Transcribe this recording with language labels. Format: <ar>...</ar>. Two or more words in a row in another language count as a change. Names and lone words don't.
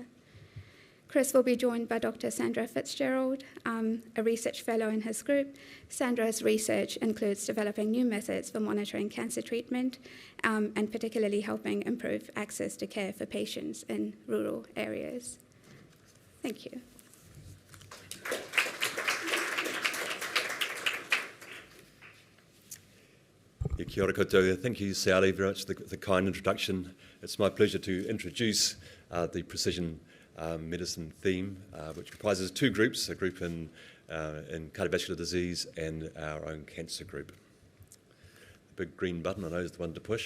<en>Cris will be joined by Dr. Sandra Fitzgerald, a research fellow in his group. Sandra's research includes developing new methods for monitoring cancer treatment and particularly helping improve access to care for patients in rural areas. Thank you.</en> <mi>Kia ora koutou.</mi> <en>Thank you, Sayali, very much for the kind introduction. It's my pleasure to introduce the precision medicine theme, which comprises two groups, a group in cardiovascular disease and our own cancer group. The big green button, I know, is the one to push.</en>